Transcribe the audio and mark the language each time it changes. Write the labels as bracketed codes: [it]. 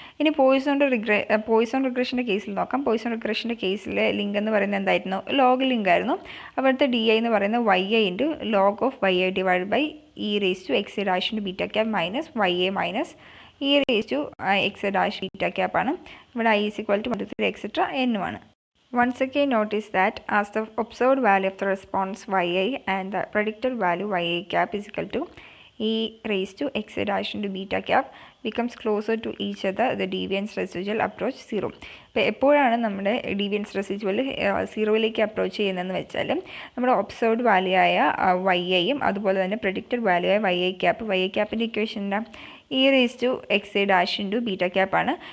[ml] ഇനി പോയിസൺ റിഗ്രഷൻ്റെ കേസിൽ നോക്കാം. പോയിസൺ റിഗ്രഷൻ്റെ കേസിൽ ലിങ്ക് എന്ന് പറയുന്നത് എന്തായിരുന്നു, ലോഗ് ലിങ്ക് ആയിരുന്നു. അവിടുത്തെ DI എന്ന് പറയുന്നത് YA into log of YA divide by e raise to xa dash into beta cap minus YA minus e raise to xa dash beta ക്യാപ്പാണ്. ഇവിടെ I is equal to 1, 2, 3 etcetera എന്നുമാണ്. [en] Once again notice that as the observed value of the response YA and the predicted value YA cap is equal to e raised to xa dash into beta cap becomes closer to each other, the deviance residual approach 0. [ml] ഇപ്പോൾ എപ്പോഴാണ് നമ്മുടെ deviance residual 0യിലേക്ക് approach ചെയ്യുന്നതെന്ന് വെച്ചാൽ നമ്മുടെ observed value ആയ YAയും അതുപോലെ തന്നെ predicted value ആയ YA ക്യാപ്പിൻ്റെ ഇക്വേഷൻ എന്താ, e raise to xa dash into beta ക്യാപ്പാണ്.